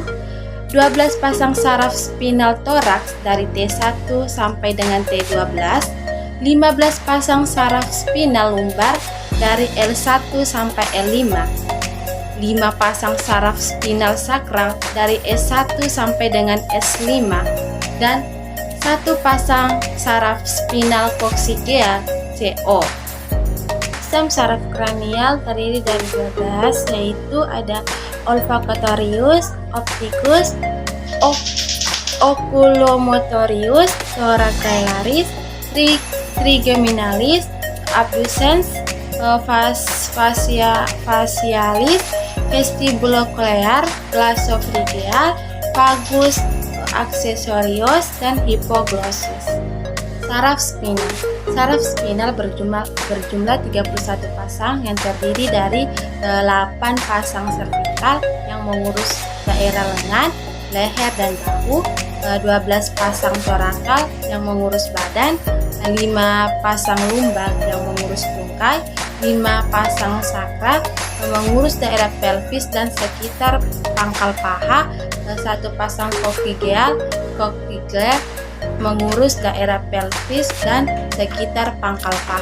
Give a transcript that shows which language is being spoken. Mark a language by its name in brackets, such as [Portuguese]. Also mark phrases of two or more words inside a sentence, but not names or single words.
[Indonesian] 12 pasang saraf spinal toraks dari T1 sampai dengan T12, 15 pasang saraf spinal lumbar dari L1 sampai L5, 5 pasang saraf spinal sakral dari S1 sampai dengan S5, dan 1 pasang saraf spinal coccygeal CO. Sistem saraf kranial terdiri dari 12, yaitu ada olfactorius, opticus, oculomotorius, thoracoalaris, trigeminalis, abducens, facialis, vestibulocochlear, glossopharyngeal, vagus accessorius, dan hypoglossus. Saraf spinal. Saraf spinal berjumlah 31 pasang yang terdiri dari 8 pasang servikal yang mengurus daerah lengan, leher, dan bahu, 12 pasang torakal yang mengurus badan, 5 pasang lumbar yang mengurus tungkai, 5 pasang sakral yang mengurus daerah pelvis dan sekitar pangkal paha, 1 pasang coccygeal mengurus daerah pelvis dan sekitar pangkal paha.